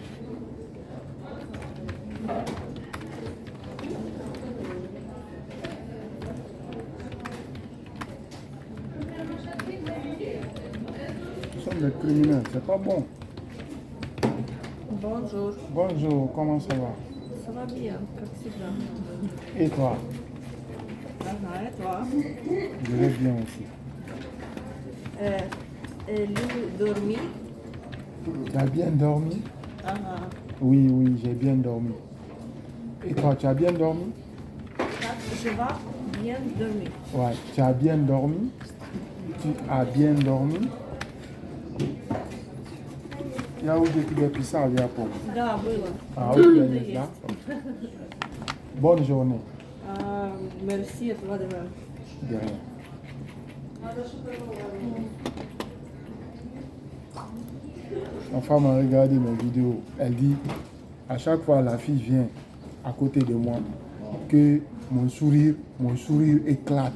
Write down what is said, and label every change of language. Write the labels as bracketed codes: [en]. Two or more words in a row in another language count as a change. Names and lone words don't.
[fr] Nous sommes des criminels, c'est pas bon. Bonjour. Bonjour, comment ça va? Ça Ça va bien, [ru] как всегда. [fr] Et toi? Ага, et toi? Je vais bien aussi. Lui dormi? Tu as bien dormi? [ru] Ага. [fr] Oui, oui, j'ai bien dormi. Et toi, tu as bien dormi? Как je vais bien dormir? Ouais, tu as bien dormi? Tu as bien dormi? [ru] Я уже тебе писал, я помню. Да, было. [fr] Ah, ok, là. Bonne journée. Merci à toi de même. De rien. Ma femme a regardé mes vidéos. Elle dit, à chaque fois la fille vient à côté de moi, que mon sourire éclate.